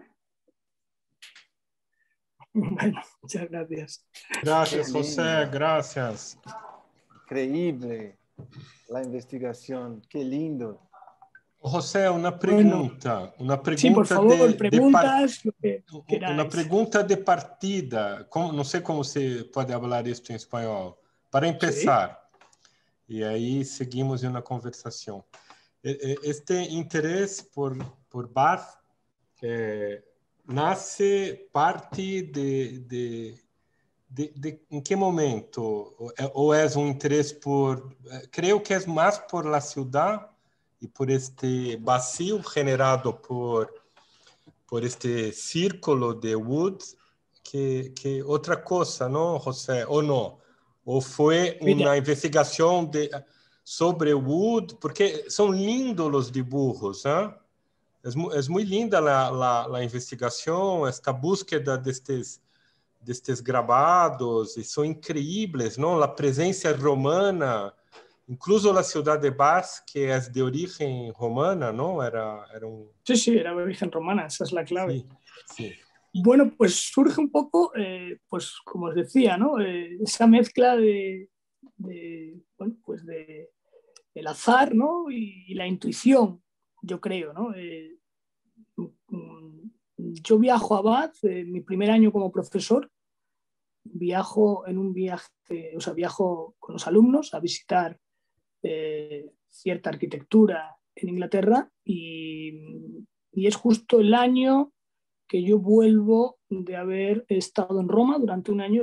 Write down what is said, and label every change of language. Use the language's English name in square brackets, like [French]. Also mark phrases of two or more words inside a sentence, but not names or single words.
[Spanish] Bueno, muchas gracias. Gracias, José, gracias. Increíble la investigación, qué lindo. José, una Bueno, pregunta, sí, por favor, preguntas, lo que [Portuguese] uma [Spanish] queráis. [Portuguese] pergunta de partida, não sei como se pode falar isso em espanhol, para [Spanish] Sí. [Portuguese] começar, e aí seguimos em uma conversação. Este interesse por Bath nasce parte de em que momento? Ou é um interesse por... Creio que é mais por [Spanish] la ciudad [Portuguese] e por este [Spanish] vacío generado [Portuguese] por este círculo de Wood que outra coisa, não, José? Ou não? Ou foi uma investigação sobre Wood? Porque são lindos os dibujos, né? É muito linda a investigação, esta búsqueda destes grabados, e são increíbles, não? A presença romana, incluso a cidade de Bath, que é de origem romana, [Spanish] ¿no? Era Sí, sí, era de origen romana, esa es la clave. Sí, sí. Bueno, pues surge un poco, pues como os decía, ¿no? Esa mezcla bueno, pues el azar, ¿no? Y la intuición, yo creo, ¿no? Yo viajo a Bath, mi primer año como profesor, viajo con los alumnos a visitar cierta arquitectura en Inglaterra y es justo el año que yo vuelvo de haber estado en Roma durante un año.